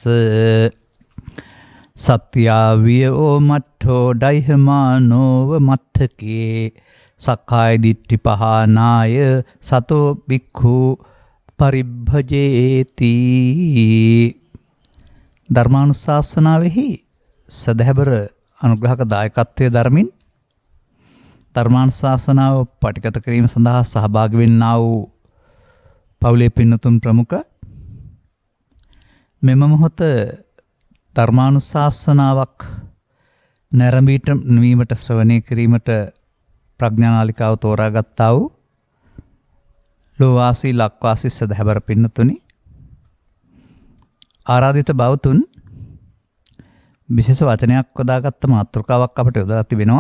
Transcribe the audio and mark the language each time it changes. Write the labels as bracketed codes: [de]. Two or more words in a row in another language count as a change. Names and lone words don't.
[pi] සත්‍යාවියෝ මට්ඨෝ ඩයිහමානෝව මත්තකේ සක්කාය දිට්ඨි පහනාය සතෝ බික්ඛු පරිභජේති. [si] ධර්මානුශාසනාවෙහි සදහැබර අනුග්‍රහක දායකත්වයේ ධර්මින් ධර්මානුශාසනාව පටිගත කිරීම සඳහා සහභාගී වෙන්නා වූ පවුලේ පින්නතුන් ප්‍රමුඛ මෙම මොහොත ධර්මානුශාසනාවක් නැරඹීමට ශ්‍රවණය කිරීමට ප්‍රඥානාලිකාව තෝරාගත්තා වූ ලෝවාසී ලක්වාසී සදහැබර පින්නතුනි, ආරාධිත බවතුන් විශේෂ වචනයක් යොදාගත්ත මාතෘකාවක් අපට යොදා තිබෙනවා.